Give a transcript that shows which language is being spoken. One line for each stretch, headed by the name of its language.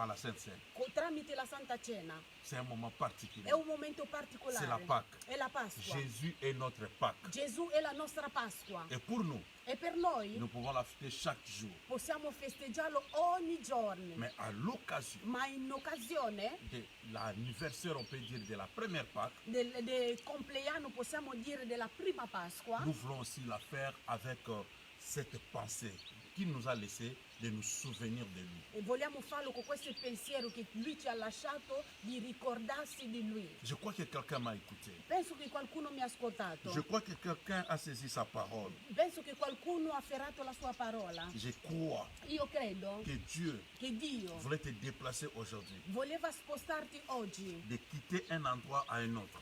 French: par la Sainte Seine.
Italian: tramite la Santa Cena.
French: C'est un moment particulier.
Italian: È un momento
French: C'est la
Italian: particolare.
French: Pâque.
Italian: È la Pasqua.
French: Jésus est notre Pâque.
Italian: Gesù è la nostra Pasqua.
French: Et pour nous,
Italian: E per noi
French: nous pouvons la fêter chaque jour.
Italian: possiamo festeggiarlo ogni giorno.
French: Mais à l'occasion
Italian: Ma in occasione
French: de l'anniversaire, on peut dire, de la première Pâque,
Italian: del compleanno, possiamo dire della prima Pasqua,
French: nous voulons aussi la faire avec cette pensée qu'il nous a laissé de nous souvenir de lui.
Italian: e vogliamo farlo con questo pensiero che lui ci ha lasciato di ricordarsi di lui.
French: Je crois que quelqu'un m'a écouté.
Italian: Penso che qualcuno mi ha ascoltato.
French: Je crois que quelqu'un a saisi sa parole.
Italian: Penso che qualcuno ha afferrato la sua parola.
French: Je crois
Italian: Io credo
French: que Dieu
Italian: che Dio
French: voulait te déplacer aujourd'hui,
Italian: voleva spostarti oggi,
French: de quitter un endroit à un autre.